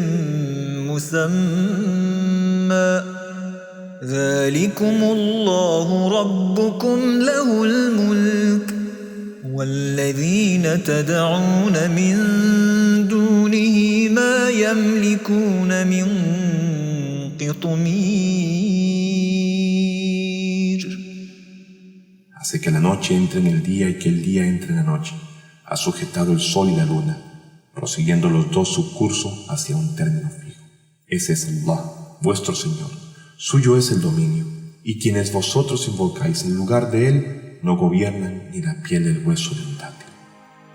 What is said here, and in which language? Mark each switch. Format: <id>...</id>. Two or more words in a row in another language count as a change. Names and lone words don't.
<ar>مسمى ذلكم الله ربكم له الملك والذين تدعون من دونه ما يملكون من قطمير.</ar> <es>Hace que la noche entre en el día y que el día entre en la noche. Ha sujetado el sol y la luna, prosiguiendo los dos su curso hacia un término fijo. Ese es Allah, vuestro Señor. Suyo es el dominio, y quienes vosotros invocáis en lugar de Él no gobiernan ni la piel del hueso de un dátil.</es>